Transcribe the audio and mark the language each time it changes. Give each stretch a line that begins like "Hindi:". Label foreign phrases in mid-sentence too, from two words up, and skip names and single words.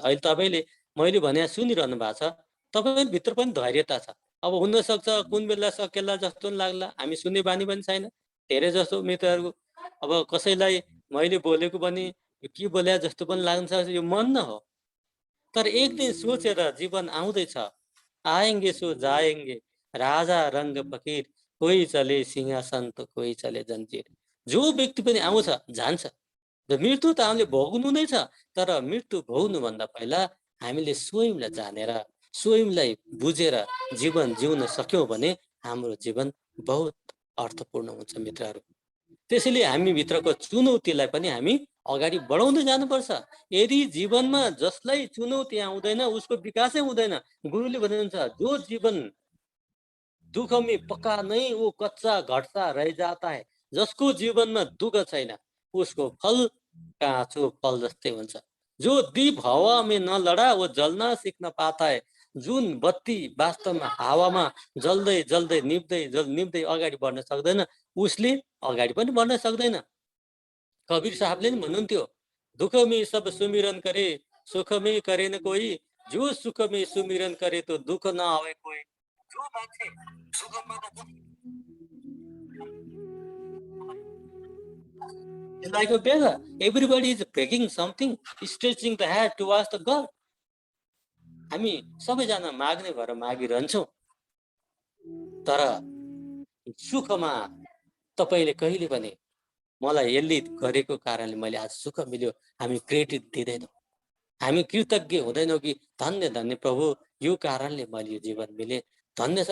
Nepali: अहिले तपाईँले मैले भने सुनिरहनु भएको छ, तपाईँ भित्र पनि धैर्यता छ। अब हुनसक्छ कुन बेला सकेला जस्तो पनि लाग्ला, हामी सुन्ने बानी पनि छैन। धेरै जसो मित्रहरू अब कसैलाई मैले बोलेको पनि के बोल्या जस्तो पनि लाग्न सक्छ, यो मन न हो। तर एक दिन सोचेर जीवन आउँदैछ,
Hindi: आएंगे सो जाएंगे, राजा रंग फकीर, कोही चले सिंहासन त कोही चले जन्जिर।
Nepali: जो व्यक्ति पनि आउँछ जान्छ, र मृत्यु त हामीले भोग्नु नै छ। तर मृत्यु भोग्नुभन्दा पहिला हामीले स्वयंलाई जानेर स्वयंलाई बुझेर जीवन जिउन सक्यौँ भने हाम्रो जीवन बहुत अर्थपूर्ण हुन्छ मित्रहरू। त्यसैले हामी भित्रको चुनौतीलाई पनि हामी अगाडि बढाउँदै जानुपर्छ। यदि जीवनमा जसलाई चुनौती आउँदैन उसको विकासै हुँदैन। गुरुले भन्नुहुन्छ
Hindi: जो जीवन दुख में पक्का नहीं वो कच्चा घट्टा रह जाता है।
Nepali: जसको जीवनमा दुःख छैन उसको फल काँचो फल जस्तै हुन्छ।
Hindi: जो दीप हावा में न लड़ा वो जल्न सिक्न पाता है।
Nepali: जुन बत्ती वास्तवमा हावामा जल्दै जल्दै निप्दै अगाडि बढ्न सक्दैन उसले अगाडि पनि बढ्न सक्दैन। कबीर साहबले नि भन्नुहुन्थ्यो,
Hindi: दुख में सब सुमिरन करे सुख में करे न कोई, जो सुख में सुमिरन करे तो दुख न आवे कोई।
Nepali: जो मान्छे सुखमा
English: It's like a beggar. Everybody is begging something, stretching the hand towards the God.
Nepali: हामी सबैजना माग्ने भएर मागिरहन्छौँ, तर सुखमा तपाईले कहिले पनि मलाई यसले गरेको कारणले मैले आज सुख मिल्यो हामी क्रेडिट दिँदैनौँ। हामी कृतज्ञ हुँदैनौँ कि धन्य धन्य प्रभु यो कारणले मैले यो जीवन मिले, धन्य छ।